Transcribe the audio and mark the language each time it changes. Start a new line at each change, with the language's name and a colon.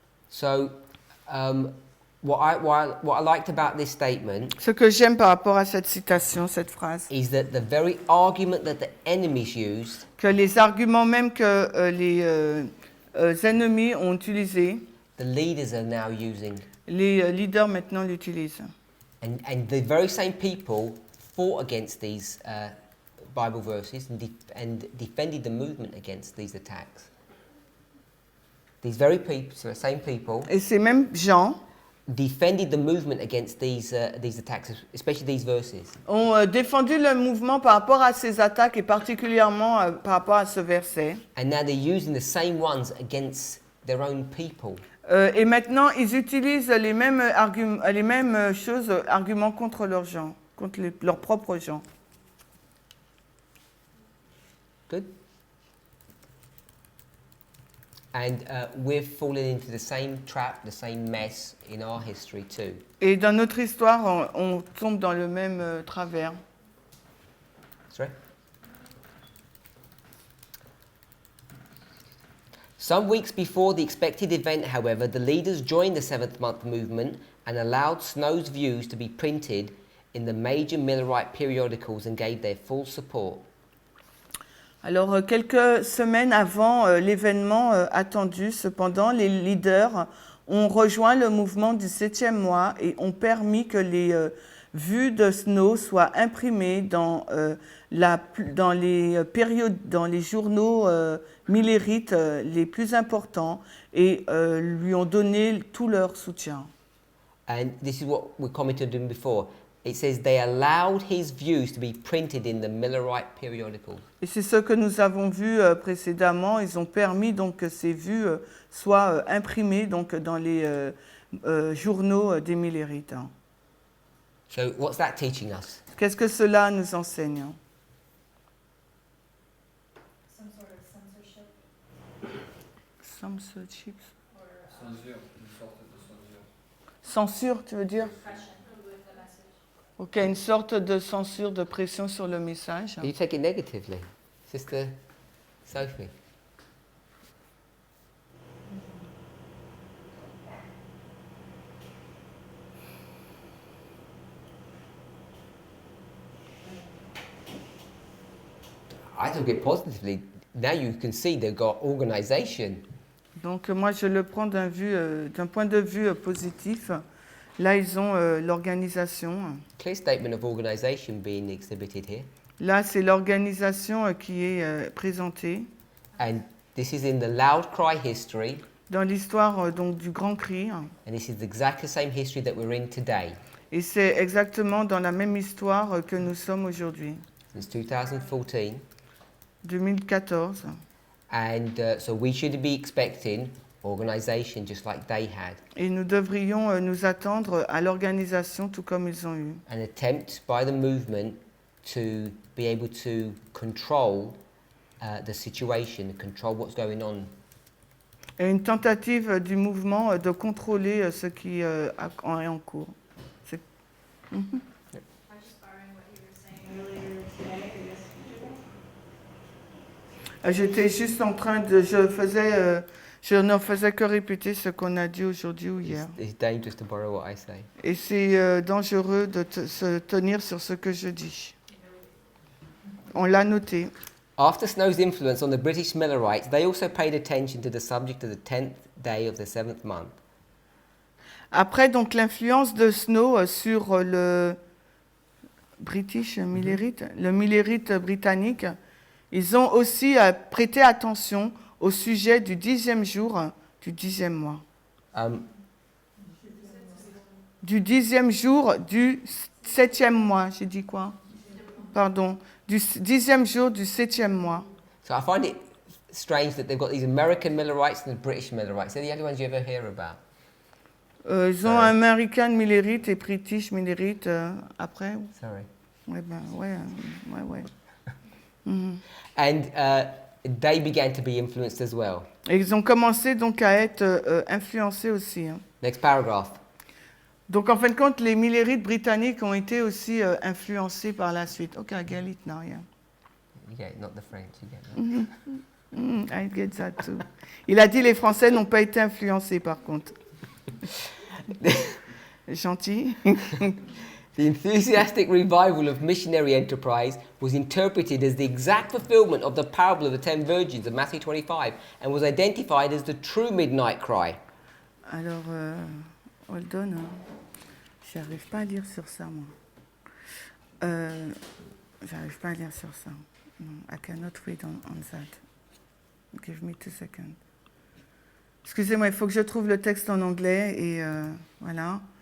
English: So, what I liked about this statement
French: Ce que j'aime par rapport à cette citation, cette phrase,
English: is that the very argument that the enemies used,
French: que les arguments même que les ennemis ont utilisés,
English: the leaders are now using.
French: les leaders maintenant l'utilisent.
English: And the very same people fought against these Bible verses and defended the movement against these attacks. These very people, so the same people,
French: Et ces mêmes gens
English: defended the movement against these attacks, especially these verses.
French: ont défendu le mouvement par rapport à ces attaques et particulièrement par rapport à ce verset.
English: And now they're using the same ones against their own people.
French: Et maintenant, ils utilisent les mêmes choses, arguments contre leurs gens, contre leurs propres gens.
English: Good? And we've fallen into the same trap, the same mess in our history too.
French: Et dans notre histoire, on tombe dans le même travers.
English: Sorry? Some weeks before the expected event, however, the leaders joined the seventh month movement and allowed Snow's views to be printed in the major Millerite periodicals and gave their full support.
French: Alors, quelques semaines avant l'événement attendu, cependant, les leaders ont rejoint le mouvement du 7e mois et ont permis que les vues de Snow soient imprimées dans les journaux millérites les plus importants et lui ont donné tout leur soutien.
English: And this is what we commented on before. It says they allowed his views to be printed in the Millerite periodicals.
French: Et c'est ce que nous avons vu précédemment. Ils ont permis donc que ces vues soient imprimées donc dans les journaux des Millérites. Hein.
English: So what's that teaching us?
French: Qu'est-ce que cela nous enseigne?
English: Some sort of censorship Censorship.
French: Censure, une sorte de censure. Censure, tu veux dire?
English: pressure with the message.
French: Ok, une sorte de censure, de pression sur le message.
English: You take it negatively, Sister Sophie. I took it positively. Now you can see they've got organisation.
French: Donc moi je le prends d'un point de vue positif. Là ils ont l'organisation.
English: Clear statement of organisation being exhibited here.
French: Là c'est l'organisation qui est présentée.
English: And This is in the loud cry history,
French: dans l'histoire donc du grand cri.
English: and this is exactly the same history that we're in today.
French: Et c'est exactement dans la même histoire que nous sommes aujourd'hui,
English: Since 2014, 2014. and so we should be expecting organisation just like they had.
French: Et nous devrions nous attendre à l'organisation tout comme ils ont eu.
English: An attempt by the movement to be able to control the situation, control what's going on.
French: Et une tentative du mouvement de contrôler ce qui est en cours. C'est-
English: I was just borrowing what you were saying earlier today, or yesterday.
French: J'étais juste en train de... je ne faisais que répéter ce qu'on a dit aujourd'hui ou hier.
English: It's dangerous to borrow what I say.
French: Et c'est dangereux de se tenir sur ce que je dis. On l'a noté.
English: After Snow's influence on the British Millerites, they also paid attention to the subject of the 10th day of the 7th month.
French: Après donc l'influence de Snow sur le British Millerite, le Millerite britannique, ils ont aussi prêté attention au sujet du 10e jour du 10e mois. Du 10e jour du 7e mois, j'ai dit quoi? Pardon, du 10e jour du 7e mois.
English: So I find it strange that they've got these American Millerites and the British Millerites. They're the only ones you ever hear about.
French: Ils ont American Millerite et British Millerite après.
English: Sorry.
French: Ouais, ben, ouais.
English: And they began to be influenced as well.
French: Et ils ont commencé donc à être influencés aussi. Hein.
English: Next paragraph.
French: Donc en fin de compte, les Millerites britanniques ont été aussi influencés par la suite.
English: Ok, I get it now, yeah. You get it, not the French, you get it. I get that too.
French: Il a dit les Français n'ont pas été influencés par contre. Gentil.
English: The enthusiastic revival of missionary enterprise was interpreted as the exact fulfillment of the parable of the 10 virgins of Matthew 25 and was identified as the true midnight cry.
French: Alors,
English: hold on.
French: J'arrive pas à lire sur ça, moi. J'arrive pas à lire sur ça.
English: No, I cannot read on that. Give me 2 seconds.
French: Excusez-moi, il faut que je trouve le texte en anglais et voilà.